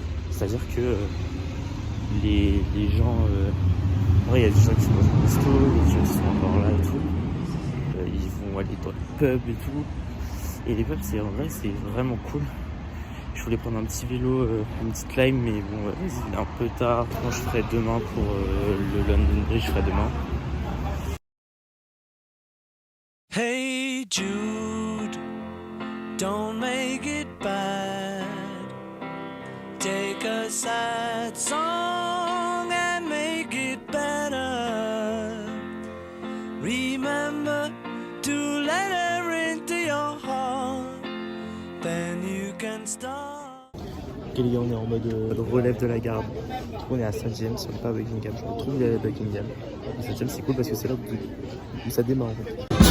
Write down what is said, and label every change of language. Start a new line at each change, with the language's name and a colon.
French: C'est-à-dire que les gens... en vrai, il y a des gens qui sont dans un resto, il y a des gens qui sont encore là et tout. Ils vont aller dans le pub et tout. Et les pubs, en vrai, c'est vraiment cool. Je voulais prendre un petit vélo, une petite climb, mais bon, vas-y, il est un peu tard. Moi, je ferai demain pour le London Bridge, je ferai demain.
English: Hey Jude, don't make it bad. Take a sad song and make it better. Remember to let her into your heart. Then you can start.
French: Ok les gars, on est en mode relève de la garde. On est à Saint-James, on n'est pas à Buckingham. Je me retrouve à Buckingham. Saint-James c'est cool parce que c'est là où ça démarre en fait.